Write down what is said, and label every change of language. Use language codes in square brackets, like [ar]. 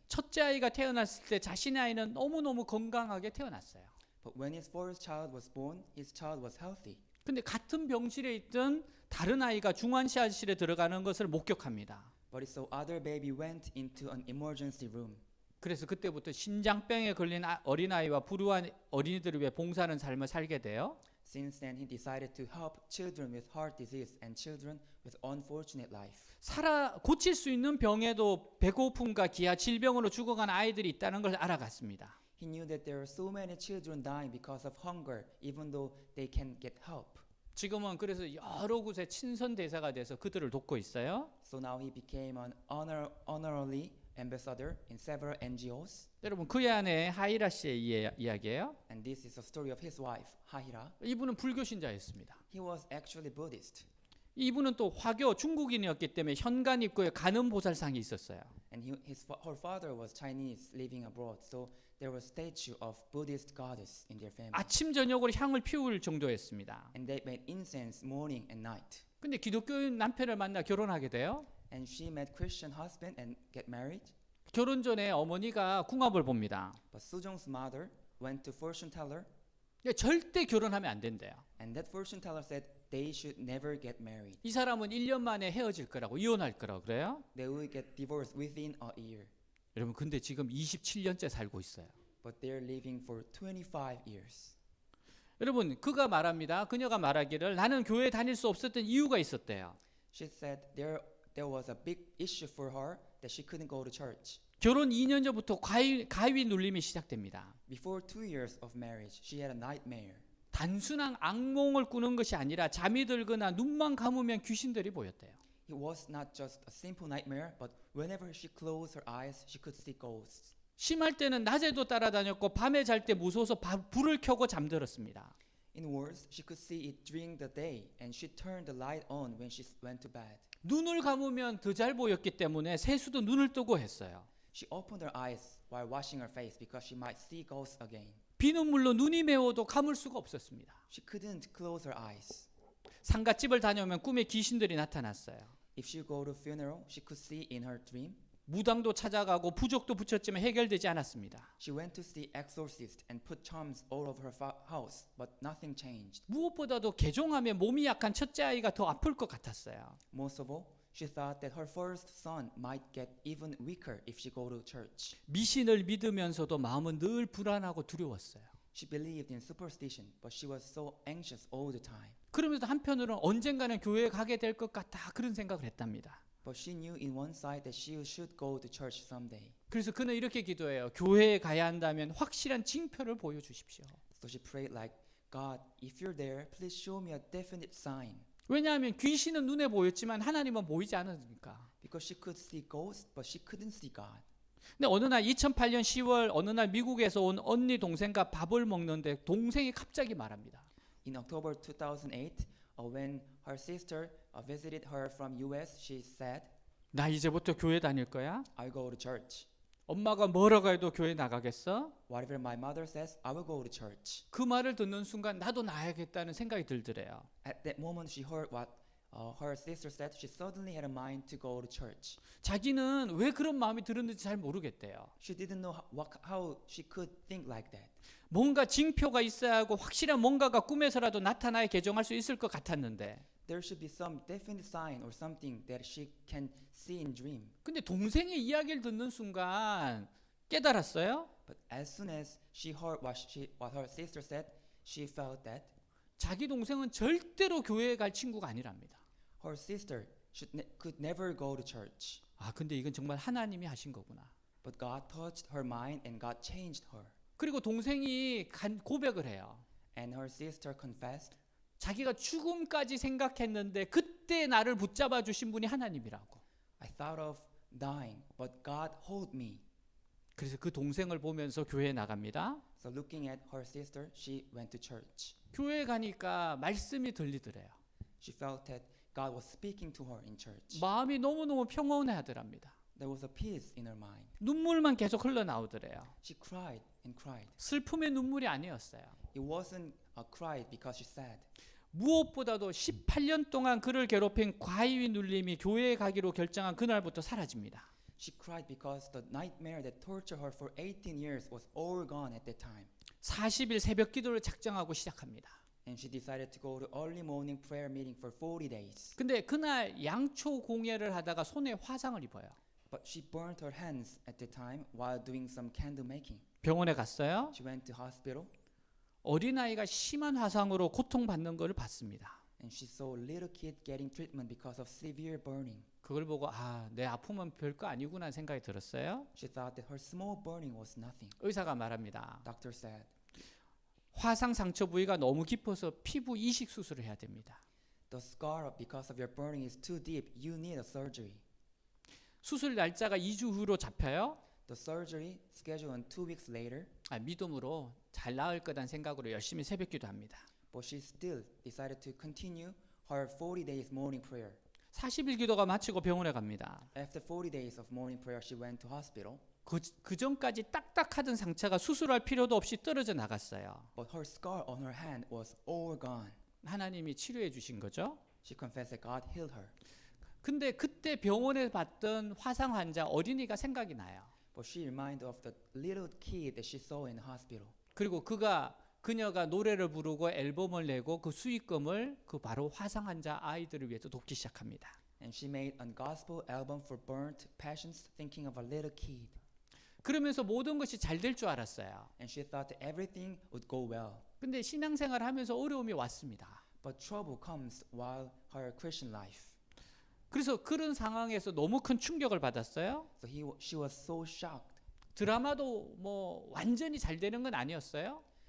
[ko] 첫째 아이가 태어났을 때 자신의 아이는 너무너무 건강하게 태어났어요. [en] But when his first child was born, his child was healthy. [ko] 근데 같은 병실에 있던 다른 아이가 중환자실에 들어가는 것을 목격합니다. [en] But so other baby went into an emergency room. [ko] 그래서 그때부터 신장병에 걸린 어린아이와 불우한 어린이들을 위해 봉사하는 삶을 살게 돼요. [en] Since then, he decided to help children with heart disease and children with unfortunate life. [ko] 고칠 수 있는 병에도 배고픔과 기아 질병으로 죽어간 아이들이 있다는 걸 알아갔습니다. [en] He knew that there are so many children dying because of hunger, even though they can get help. [ko] 지금은 그래서 여러 곳에 친선 대사가 돼서 그들을 돕고 있어요. [en] So now he became an honorary ambassador in several NGOs. [ko] 여러분 그의 아내 하이라 씨의 이야기예요. [en] And this is a story of his wife, Hahira. [ko] 이분은 불교 신자였습니다. [en] He was actually Buddhist. [ko] 이분은 또 화교 중국인이었기 때문에 현관 입구에 간음 보살상이 있었어요. [en] And her father was Chinese living abroad. So there was a statue of Buddhist goddess in their family. [ko] 아침 저녁으로 향을 피울 정도였습니다. [en] And they made incense morning and night. [ko] 근데 기독교인 남편을 만나 결혼하게 돼요. [en] And she met Christian husband and get married. [ko] 결혼 전에 어머니가 궁합을 봅니다. [en] But Sujong's mother went to fortune teller. [ko] 절대 결혼하면 안 된대요. [en] And that fortune teller said they should never get married. [ko] 이 사람은 1년 만에 헤어질 거라고 이혼할 거라고 그래요. [en] They will get divorced within a year. [ko] 여러분 근데 지금 27년째 살고 있어요. [en] But they're living for 25 years. [ko] 여러분 그가 말합니다. 그녀가 말하기를 나는 교회 다닐 수 없었던 이유가 있었대요. [en] She said there was a big issue for her that she couldn't go to church. [ko] 결혼 2년 전부터 가위 눌림이 시작됩니다. [en] Before 2 years of marriage, she had a nightmare. [ko] 단순한 악몽을 꾸는 것이 아니라 잠이 들거나 눈만 감으면 귀신들이 보였대요. [en] It was not just a simple nightmare, but whenever she closed her eyes, she could see ghosts. [ko] 심할 때는 낮에도 따라다녔고 밤에 잘 때 무서워서 불을 켜고 잠들었습니다. [en] In worse, she could see it during the day, and she turned the light on when she went to bed. [ko] 눈을 감으면 더 잘 보였기 때문에 세수도 눈을 뜨고 했어요. [en] She opened her eyes while washing her face because she might see ghosts again. [ko] 비눗물로 눈이 매워도 감을 수가 없었습니다. [en] She couldn't close her eyes. [ko] 상갓집을 다녀오면 꿈에 귀신들이 나타났어요. [en] If she go to funeral, she could see in her dream. [ko] 무당도 찾아가고 부족도 붙였지만 해결되지 않았습니다. [en] She went to see exorcist and put charms all over her house, but nothing changed. [ko] 무엇보다도 개종하면 몸이 약한 첫째 아이가 더 아플 것 같았어요. [en] Most of all, she thought that her first son might get even weaker if she go to church. [ko] 미신을 믿으면서도 마음은 늘 불안하고 두려웠어요. [en] She believed in superstition, but she was so anxious all the time. [ko] 그러면서 한편으로는 언젠가는 교회에 가게 될 것 같다 그런 생각을 했답니다. [en] But she knew in one side that she should go to church someday. [ko] 그래서 그는 이렇게 기도해요. 교회에 가야 한다면 확실한 징표를 보여주십시오. [en] So she prayed like, God, if you're there, please show me a definite sign. [ko] 왜냐하면 귀신은 눈에 보였지만 하나님은 보이지 않으니까. [en] Because she could see ghosts, but she couldn't see God. [ko] 근데 어느 날 2008년 10월 어느 날 미국에서 온 언니 동생과 밥을 먹는데 동생이 갑자기 말합니다. [en] In October 2008, when her sister visited her from US, she said, [ko] 나 이제부터 교회 다닐 거야? [en] I'll go to church. [ko] 엄마가 뭐라고 해도 교회 나가겠어? [en] Whatever my mother says, I will go to church. [ko] 그 말을 듣는 순간 나도 나야겠다는 생각이 들더래요. [en] At that moment, she heard what her sister said. She suddenly had a mind to go to church. [ko] 자기는 왜 그런 마음이 들었는지 잘 모르겠대요. [en] She didn't know how she could think like that. [ko] 뭔가 징표가 있어야 하고 확실한 뭔가가 꿈에서라도 나타나야 개종할 수 있을 것 같았는데 [en] There should be some definite sign or something that she can see in dream. [ko] 근데 동생의 이야기를 듣는 순간 깨달았어요. [en] But as soon as she heard what her sister said, she felt that [ko] 자기 동생은 절대로 교회에 갈 친구가 아니랍니다. [en] her sister could never go to church. [ko] 아, 근데 이건 정말 하나님이 하신 거구나. [en] But God touched her mind and God changed her. [ko] 그리고 동생이 고백을 해요. [en] And her sister confessed. [ko] 자기가 죽음까지 생각했는데 그때 나를 붙잡아 주신 분이 하나님이라고. [en] I thought of dying, but God hold me. [ko] 그래서 그 동생을 보면서 교회에 나갑니다. [en] So looking at her sister, she went to church. [ko] 교회에 가니까 말씀이 들리더래요. [en] She felt that God was speaking to her in church. [ko] 마음이 너무너무 평온해하더랍니다. [en] There was a peace in her mind. [ko] 눈물만 계속 흘러나오더래요. [en] She cried and cried. [ko] 슬픔의 눈물이 아니었어요. [en] It wasn't a cry because she sad. [ko] 무엇보다도 18년 동안 그를 괴롭힌 과잉 눌림이 교회에 가기로 결정한 그날부터 사라집니다. [en] She cried because the nightmare that tortured her for 18 years was all gone at that time. [ko] 40일 새벽 기도를 작정하고 시작합니다. [en] And she decided to go to early morning prayer meeting for 40 days. [ko] 근데 그날 양초 공예를 하다가 손에 화상을 입어요. [en] But she burned her hands at the time while doing some candle making. [ko] 병원에 갔어요. [en] She went to hospital [ko] 어린아이가 심한 화상으로 고통받는 것을 봤습니다. [en] and she saw a little kid getting treatment because of severe burning. [ko] 그걸 보고 아, 내 아픔은 별거 아니구나 생각이 들었어요. [en] She thought that her small burning was nothing. [ko] 의사가 말합니다. [en] Doctor said, [ko] 화상 상처 부위가 너무 깊어서 피부 이식 수술을 해야 됩니다. [en] the scar because of your burning is too deep. You need a surgery. [ko] 수술 날짜가 2주 후로 잡혀요. [en] The surgery scheduled on 2 weeks later, [ko] 아, 믿음으로 잘 나을 거란 생각으로 열심히 새벽 기도합니다. [en] but she still decided to continue her 40 days morning prayer. [ko] 40일 기도가 마치고 병원에 갑니다. [en] After 40 days of morning prayer, she went to hospital. [ko] 그 전까지 딱딱하던 상처가 수술할 필요도 없이 떨어져 나갔어요. [en] But her scar on her hand was all gone. [ko] 하나님이 치료해 주신 거죠. [en] She confessed that God healed her. [ko] 근데 그때 병원에 봤던 화상 환자 어린이가 생각이 나요. [en] But she reminded of the little kid that she saw in the hospital. [ko] 그리고 그녀가 노래를 부르고 앨범을 내고 그 수익금을 그 바로 화상 환자 아이들을 위해서 돕기 시작합니다. [en] And she made a gospel album for burnt passions, thinking of a little kid. [ko] 그러면서 모든 것이 잘 될 줄 알았어요. [en] And she thought that everything would go well. [ko] 근데 신앙생활을 하면서 어려움이 왔습니다. [en] But trouble comes while her Christian life. [ko] 그래서 그런 상황에서 너무 큰 충격을 받았어요. [en] So she was so shocked. [ko] 드라마도 뭐 완전히 잘 되는 건 아니었어요.